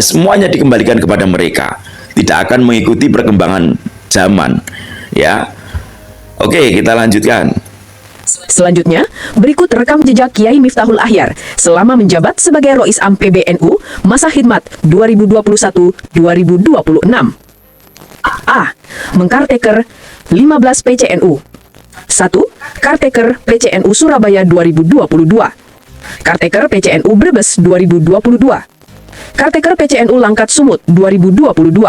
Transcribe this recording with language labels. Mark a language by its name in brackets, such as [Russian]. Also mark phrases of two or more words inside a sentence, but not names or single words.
[Indonesian] Semuanya dikembalikan kepada mereka, tidak akan mengikuti perkembangan zaman. Ya, oke, kita lanjutkan. Selanjutnya, berikut rekam jejak Kiai Miftahul Akhyar selama menjabat sebagai Rois Am PBNU masa khidmat 2021-2026. A. Mengkarteker 15 PCNU. 1. Karteker PCNU Surabaya 2022. Karteker PCNU Brebes 2022. Karteker PCNU Langkat Sumut 2022.